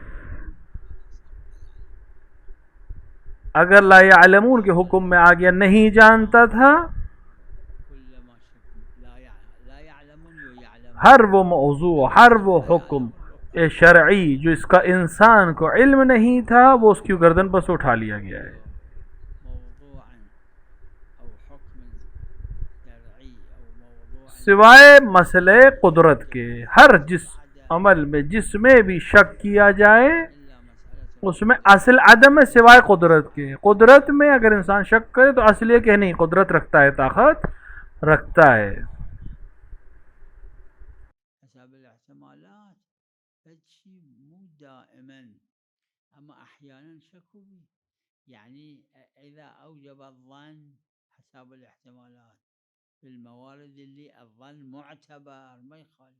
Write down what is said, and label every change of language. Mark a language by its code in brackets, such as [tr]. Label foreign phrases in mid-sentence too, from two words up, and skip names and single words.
[ur] اگر [ar] لا يعلمون [ur] کے حکم میں آ گیا نہیں جانتا تھا، [ar] کل ما لا يعلمون یا يعلمون، [ur] ہر وہ موضوع، ہر وہ حکم شرعی جو اس کا انسان کو علم نہیں تھا، وہ اس کی گردن پر سے اٹھا لیا گیا ہے. [ar] موضوعا او حکم شرعی او موضوع [ur] سوائے مسئلے قدرت کے، ہر جس عمل میں جس میں بھی شک کیا جائے [ar] الا مسئله [ur] اس میں اصل عدم ہے سوائے قدرت کے. قدرت میں اگر انسان شک کرے تو اصل یہ کہ نہیں، قدرت رکھتا ہے، طاقت رکھتا ہے. [ar] حسب الاحتمالات هیچی مو دائما، اما احیانا شک بھی يعني إذا أوجب الظن حسب الاحتمالات في الموارد اللي الظن معتبر ما يخالف.